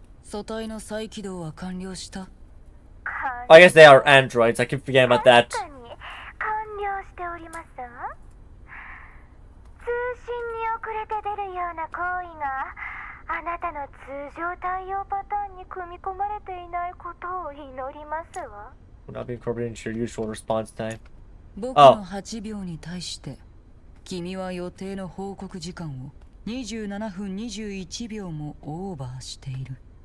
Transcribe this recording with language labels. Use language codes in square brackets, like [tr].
[ja] 組対の再起動は完了した。 [en] Oh, I guess they are androids. I keep forgetting about that. [ja] 完了しておりますわ。通信に遅れて出るような行為があなたの通常対応パターンに組み込まれていないことを祈りますわ。 [en] Will not be incorporated into your usual response time. [ja] 僕の8秒に対して君は予定の報告時間を27分21秒もオーバーしている。